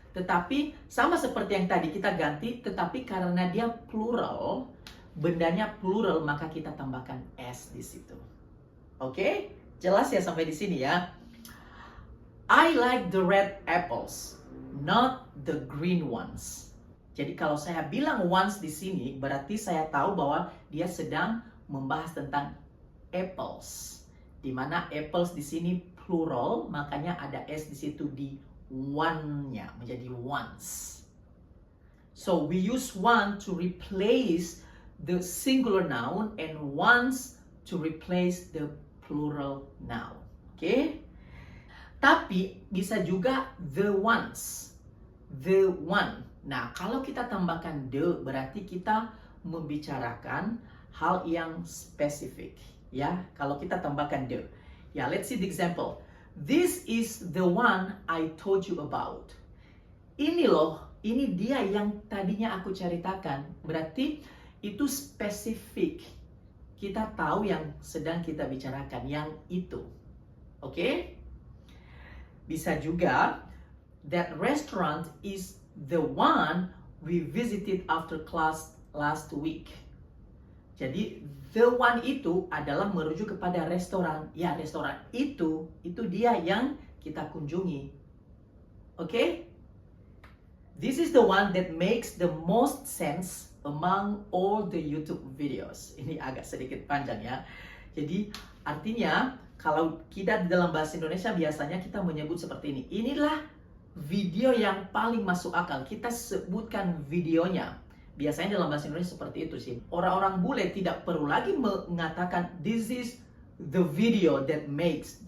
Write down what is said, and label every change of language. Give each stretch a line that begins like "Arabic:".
Indonesian: Tetapi sama seperti yang tadi kita ganti, tetapi karena dia plural, bendanya plural, maka kita tambahkan s di situ. Oke? Jelas ya sampai di sini ya?
English: I like the red apples, not the green ones.
Indonesian: Jadi kalau saya bilang ones di sini, berarti saya tahu bahwa dia sedang membahas tentang apples. Di mana apples di sini plural, makanya ada s di situ di one-nya, menjadi ones.
English: So we use one to replace the singular noun and ones to replace the plural noun. Oke?
Indonesian: Tapi bisa juga the ones, the one. Nah, kalau kita tambahkan the, berarti kita membicarakan hal yang spesifik. Ya, kalau kita tambahkan the. Ya,
English: let's see the example. This is the one I told you about.
Indonesian: Ini loh, ini dia yang tadinya aku ceritakan. Berarti itu spesifik. Kita tahu yang sedang kita bicarakan, yang itu. Oke? Bisa juga,
English: that restaurant is the one we visited after class last week.
Indonesian: Jadi the one itu adalah merujuk kepada restoran. Ya, restoran itu dia yang kita kunjungi. Oke?
English: This is the one that makes the most sense among all the YouTube videos.
Indonesian: Ini agak sedikit panjang ya. Jadi artinya kalau kita dalam bahasa Indonesia biasanya kita menyebut seperti ini. Inilah video yang paling masuk akal. Kita sebutkan videonya. Biasanya dalam bahasa Indonesia seperti itu sih. Orang-orang bule tidak perlu lagi mengatakan
English: this is the video that makes.